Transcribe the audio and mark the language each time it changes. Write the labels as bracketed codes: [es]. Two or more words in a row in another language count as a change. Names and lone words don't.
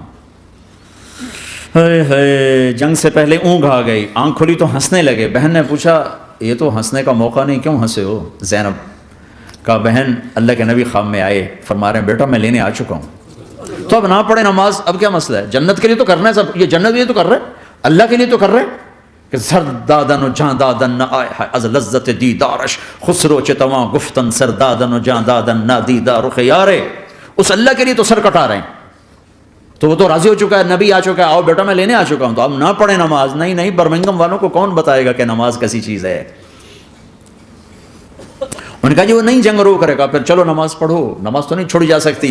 [ur] جنگ سے پہلے اونگ آ گئی، آنکھ کھلی تو ہنسنے لگے۔ بہن نے پوچھا یہ تو ہنسنے کا موقع نہیں، کیوں ہنسے ہو؟ زینب کہا بہن اللہ کے نبی خواب میں آئے، فرما رہے ہیں بیٹا میں لینے آ چکا ہوں، تو اب نہ پڑھے نماز، اب کیا مسئلہ ہے؟ جنت کے لیے تو کرنا ہے سب، یہ جنت کے لیے تو کر رہے، اللہ کے لیے تو کر رہے کہ [fa] سر دادن و جان دادن نہ آئے ہے از لذت دیدارش، خسرو چتواں گفتن سر دادن و جان دادن نہ دیدار خیارے۔ [ur] اس اللہ کے لیے تو سر کٹا رہے ہیں، تو وہ تو راضی ہو چکا ہے، نبی آ چکا ہے، آؤ بیٹا میں لینے آ چکا ہوں، تو اب نہ پڑھے نماز۔ نہیں، برمنگم والوں کو کون بتائے گا کہ نماز کیسی چیز ہے؟ انہوں نے کہا جی وہ نہیں جنگ روک رہے گا، پھر چلو نماز پڑھو، نماز تو نہیں چھوڑی جا سکتی۔